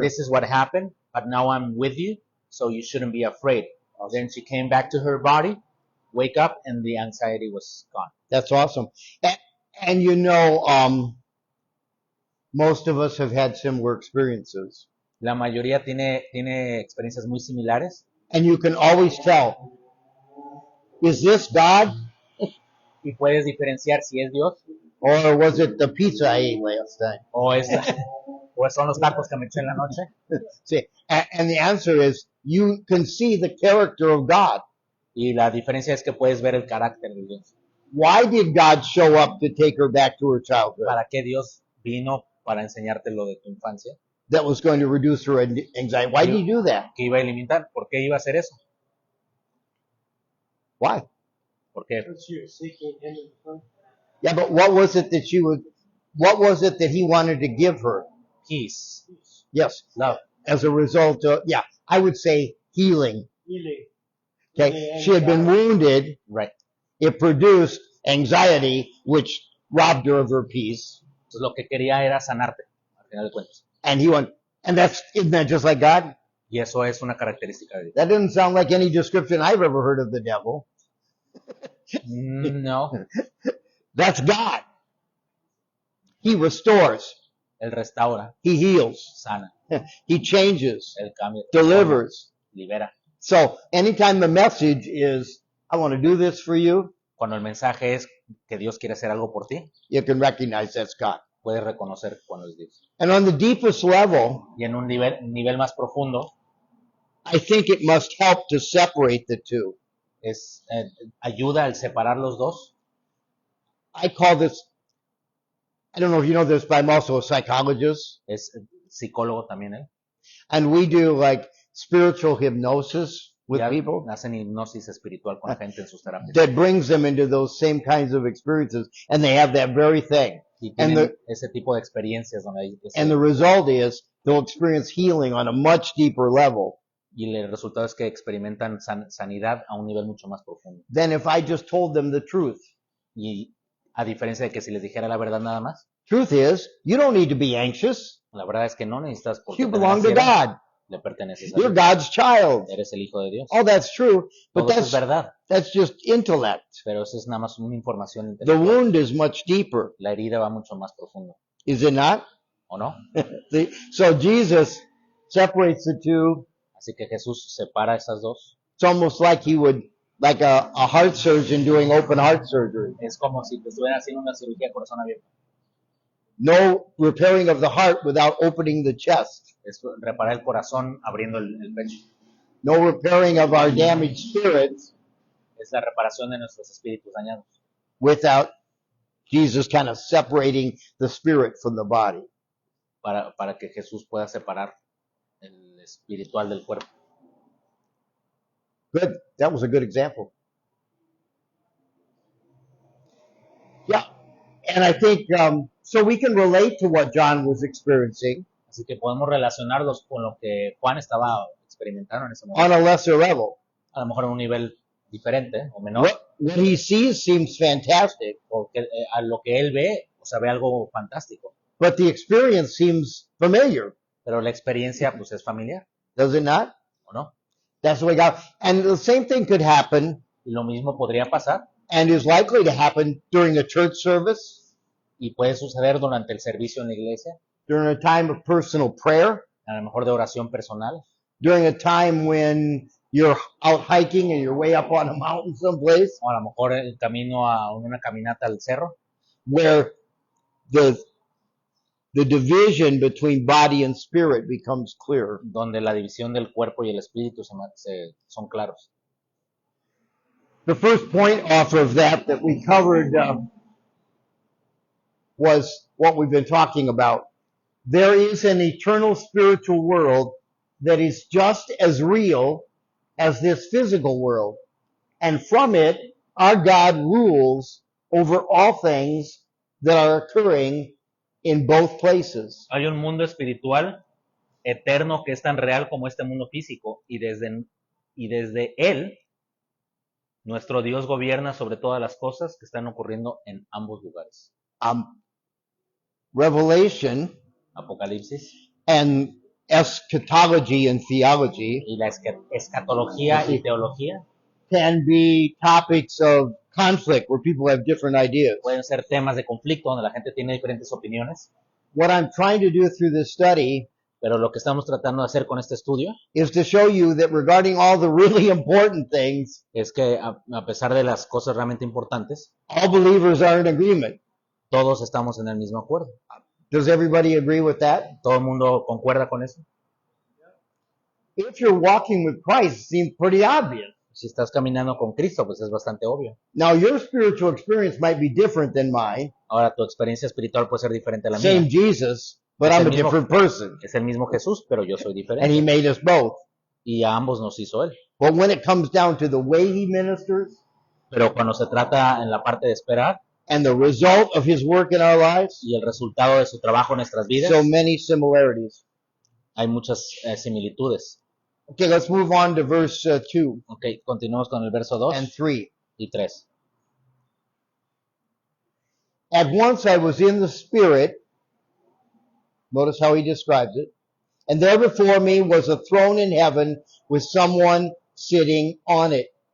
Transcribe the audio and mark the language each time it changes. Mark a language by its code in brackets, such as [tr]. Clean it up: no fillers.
[en] this is what happened, but now I'm with you, so you shouldn't be afraid. Then she came back to her body, wake up, and the anxiety was gone. That's awesome. And you know, most of us have had similar experiences. [es] La mayoría tiene experiencias muy similares. [en] And you can always tell, is this God [es] Y puedes diferenciar si es Dios [en] or was it the pizza I ate last night? [es] o, es, o son los tacos que me eché en la noche. [en] See, and the answer is you can see the character of God. [es] Y la diferencia es que puedes ver el carácter de Dios. [en] Why did God show up to take her back to her childhood? [es] ¿Para qué Dios vino para enseñarte lo de tu infancia? [en] That was going to reduce her anxiety. Why did he do that? [es] ¿Qué iba a eliminar? ¿Por qué iba a hacer eso? [en] Why? [es] ¿Por qué? [en] Because she was seeking him in the first. Yeah, but what was it that he wanted to give her? Peace, Yes, love. as a result of, I would say healing. Healing. Okay, she had been wounded. Right. It produced anxiety, which robbed her of her peace. [es] Entonces, lo que quería era sanarte, al final de cuentas. [en] And isn't that just like God? [es] Y eso es una característica de Dios. [en] That doesn't sound like any description I've ever heard of the devil. No, That's God. He restores. [es] Él restaura, [en] He heals. [es] sana, [en] He changes. [es] Él cambia, [en] Delivers. [es] libera. [en] So anytime the message is, I want to do this for you, [es] Cuando el mensaje es que Dios quiere hacer algo por ti, [en] you can recognize that's God. [es] puedes reconocer cuando es Dios. [en] And on the deepest level, [es] Y en un nivel más profundo, [en] I think it must help to separate the two. [es] ayuda al separar los dos. [en] I call this, I don't know if you know this, but I'm also a psychologist. [es] Es psicólogo también él. [en] And we do like spiritual hypnosis with [es] Ya [en] people [es] hacen hipnosis espiritual con la gente en sus terapias. [en] that brings them into those same kinds of experiences. And they have that very thing. [es] Y [en] And [es] tienen ese tipo de experiencias donde hay [en] And the result is they'll experience healing on a much deeper level [es] y el resultado es que experimentan sanidad a un nivel mucho más profundo. [en] than if I just told them the truth. [es] Y a diferencia de que si les dijera la verdad nada más, [en] Truth is, you don't need to be anxious. [es] la verdad es que no necesitas porque [en] You belong to [es] naciera, [en] God. [es] le perteneces a [en] You're [es] Dios. [en] God's child. [es] Eres el hijo de Dios. [en] All that's true, but [es] Todo eso es [en] that's [es] verdad, [en] just intellect. [es] pero eso es nada más una información [en] The [es] intelectual. [en] wound is much deeper, [es] La herida va mucho más profundo, [en] is it not? [es] ¿o no? [en] So Jesus separates the two. [es] Así que Jesús separa esas dos. [en] It's almost like he would, like a heart surgeon doing open heart surgery. [es] Es como si te estuvieran haciendo una cirugía de corazón abierto. [en] No repairing of the heart without opening the chest. [es] Es reparar el corazón abriendo el pecho. [en] No repairing of our damaged spirits [es] Es la reparación de nuestros espíritus dañados. [en] without Jesus kind of separating the spirit from the body. [es] Para que Jesús pueda separar el espiritual del cuerpo. [en] Good. That was a good example. Yeah. And I think, so we can relate to what John was experiencing [es] Así que podemos relacionarlos con lo que Juan estaba experimentando en ese [en] on [es] momento. [en] a lesser level. [es] A lo mejor en un nivel diferente o menor. [en] What he sees seems fantastic, [es] Porque a lo que él ve, o sea, ve algo fantástico. [en] but the experience seems familiar, [es] Pero la experiencia, pues, es familiar, [en] does it not? [es] ¿o no? [en] That's the way God, and the same thing could happen [es] Y lo mismo podría pasar [en] and is likely to happen during a church service, [es] y puede suceder durante el servicio en la iglesia, [en] during a time of personal prayer, [es] a lo mejor de oración personal, [en] during a time when you're out hiking and you're way up on a mountain someplace, [es] o a lo mejor el camino a una caminata al cerro, [en] where the division between body and spirit becomes clear. [es] donde la división del cuerpo y el espíritu son claros. [en] The first point off of that we covered was what we've been talking about. There is an eternal spiritual world that is just as real as this physical world. And from it, our God rules over all things that are occurring in both places. [es] Hay un mundo espiritual eterno que es tan real como este mundo físico y desde él nuestro Dios gobierna sobre todas las cosas que están ocurriendo en ambos lugares. [en] Revelation [es] Apocalipsis [en] and eschatology and theology [es] y la escatología y teología [en] can be topics of conflict where people have different ideas. [es] pueden ser temas de conflicto donde la gente tiene diferentes opiniones. [en] What I'm trying to do through this study [es] Pero lo que estamos tratando de hacer con este estudio [en] is to show you that regarding all the really important things, [es] es que a pesar de las cosas realmente importantes, [en] all believers are in agreement. [es] todos estamos en el mismo acuerdo. [en] Does everybody agree with that? [es] ¿Todo el mundo concuerda con eso? [en] If you're walking with Christ, it seems pretty obvious. [es] Si estás caminando con Cristo, pues es bastante obvio. [en] Now, your spiritual experience might be different than mine. [es] Ahora, tu experiencia espiritual puede ser diferente a la [en] Same [es] mía. [en] Jesus, but [es] Es [en] I'm [es] el [en] a [es] mismo- [en] different person. [es] Es el mismo Jesús, pero yo soy [en] And he [es] diferente. [en] made us both. [es] Y a ambos nos hizo Él. [en] But when it comes down to the way he ministers [es] Pero cuando se trata en la parte de esperar [en] and the result of his work in our lives, [es] y el resultado de su trabajo en nuestras vidas, [en] so many similarities. [es] hay muchas similitudes. [en] Okay, let's move on to verse 2 [es] Ok, continuamos con el verso 2 [en] and 3. [es] y 3. [en] At once I was in the Spirit. Notice how he describes it. And there before me was a throne in heaven with someone sitting on it.